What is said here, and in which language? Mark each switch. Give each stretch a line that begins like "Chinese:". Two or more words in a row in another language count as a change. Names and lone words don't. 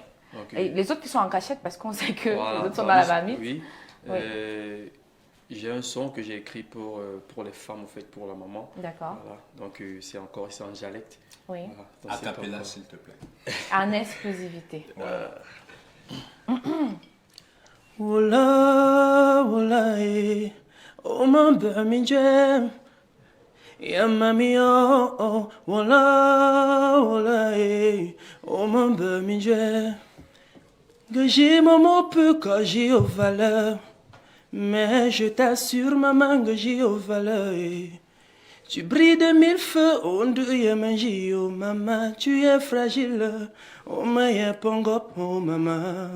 French: Donc, et les autres qui sont en cachette parce qu'on sait que les autres sont dans la marmite. Oui. J'ai un son que j'ai écrit pour les femmes, en fait, pour la maman. D'accord. Voilà. Donc, c'est en dialecte. Oui. Voilà. A cappella, s'il te plaît. En exclusivité. Wola, wola, oh, ma bami jam. Ya mami, oh, wola, wola, oh, ma bami jam. Que j'ai maman peu quand j'ai aux valeurs. Mais je t'assure, maman, que j'ai aux valeurs. Tu brilles de 1000 feux, on doit manger, oh maman, tu es fragile, oh ma pongo, oh maman.